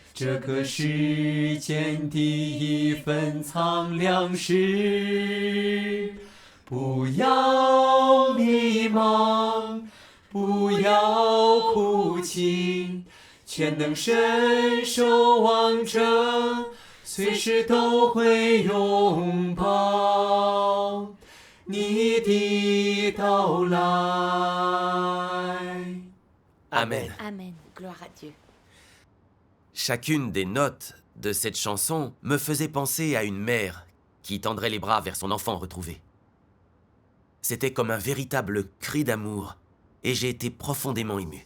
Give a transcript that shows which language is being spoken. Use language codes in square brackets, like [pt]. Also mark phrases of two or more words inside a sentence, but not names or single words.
[zh] 一份苍凉时，不要迷茫，不要哭泣，全能神守望者随时都会拥抱你的到来。 [fr] Amen. Amen. Gloire à Dieu. Chacune des notes de cette chanson me faisait penser à une mère qui tendrait les bras vers son enfant retrouvé. C'était comme un véritable cri d'amour, et j'ai été profondément ému.